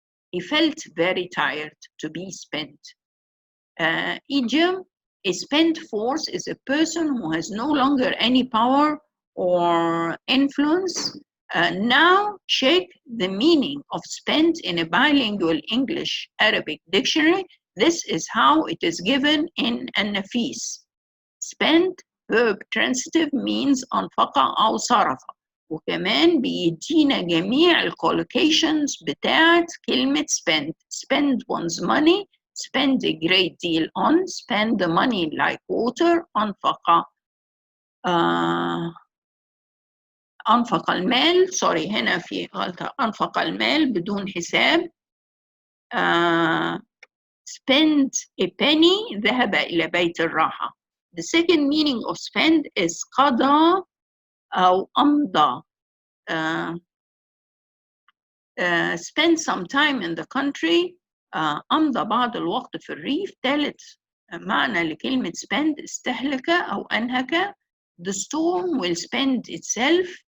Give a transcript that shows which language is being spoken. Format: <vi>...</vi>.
<en>He felt very tired, to be spent. Idiom, a spent force is a person who has no longer any power or influence. Now check the meaning of spent in a bilingual English-Arabic dictionary. This is how it is given in النفيس. Spent, verb transitive, means</en> <ar>أنفق أو صرف. وكمان بيدينا جميع الcollocations بتاعت كلمة spend.</ar> <en>Spend one's money, spend a great deal on, spend the money like water,</en> <ar>أنفق أنفق المال،</ar> <en>sorry</en> <ar>هنا في غلطة، أنفق المال بدون حساب.</ar> <en>Spend a penny،</en> <ar>ذهب إلى بيت الراحة.</ar> <en>The second meaning of spend is</en> <ar>قضى أو أمضى.</ar> <en>Spend some time in the country.</en> <ar>أمضى بعض الوقت في الريف. ثالث معنى لكلمة spend استهلك أو أنهك.</ar> <en>The storm will spend itself.</en>